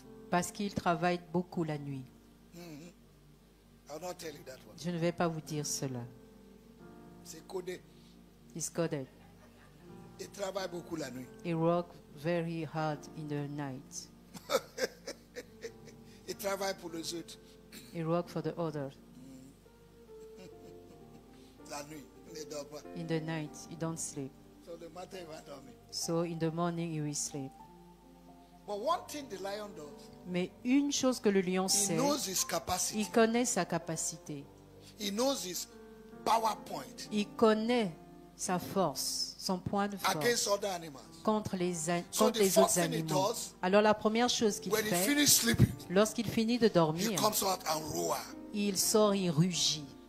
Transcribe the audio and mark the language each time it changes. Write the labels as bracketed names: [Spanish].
[French] Parce qu'il travaille beaucoup la nuit. Je ne vais pas vous dire cela. C'est codé. [English] It's coded. [French] Il travaille beaucoup la nuit. [English] He works very hard in the night. [French] Il travaille pour les autres. [English] He works for the others. [French] La nuit, il ne dort pas. [English] In the night, he don't sleep. So the [French] matin, il va dormir. [English] So in the morning, he will sleep. But one thing the lion does, [French] mais une chose que le lion sait, il connaît sa capacité. Il connaît sa force, son point de force contre les autres animaux. Alors la première chose qu'il fait, lorsqu'il finit de dormir, il sort, il rugit.